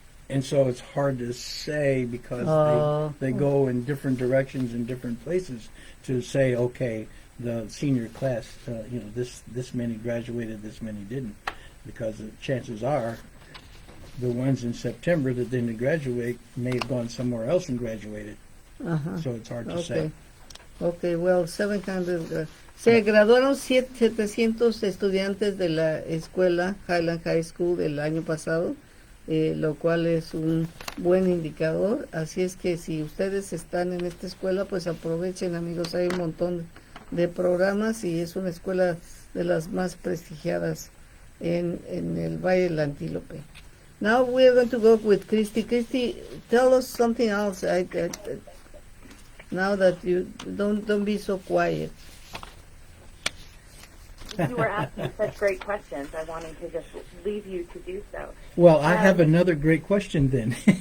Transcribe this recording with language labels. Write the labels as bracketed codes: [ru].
[en] And so it's hard to say because they go in different directions in different places to say, okay, the senior class, this many graduated, this many didn't, because the chances are the ones in September that didn't graduate may have gone somewhere else and graduated. Uh-huh. So it's hard to say. Okay, well, 700. [es] Se graduaron 700 estudiantes de la escuela Highland High School del año pasado. Lo cual es un buen indicador. Así es que si ustedes están en esta escuela, pues aprovechen, amigos, hay un montón de programas y es una escuela de las más prestigiadas en el Valle del Antílope. [en] Now we are going to go with Christy. Christy, tell us something else. Now that you don't be so quiet. you were asking such great questions, I wanted to just leave you to do so. Well, I have another great question then.